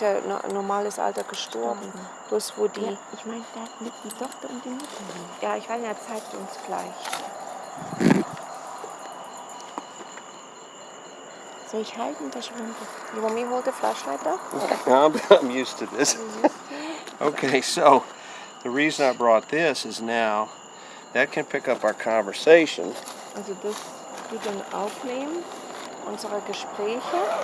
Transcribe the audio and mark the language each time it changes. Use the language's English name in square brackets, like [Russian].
[German] ja ein normales Alter gestorben. Bloß wo die. Ja, ich meine, da mit die Tochter und die Mutter. Ja, ich weiß, er zeigt uns gleich. Soll ich halten, das Schwimmen? [English] You want me to hold the flashlight up? I'm used to this. Okay, so the reason I brought this is now that can pick up our conversation. [German] Also das tut dann aufnehmen, unsere Gespräche.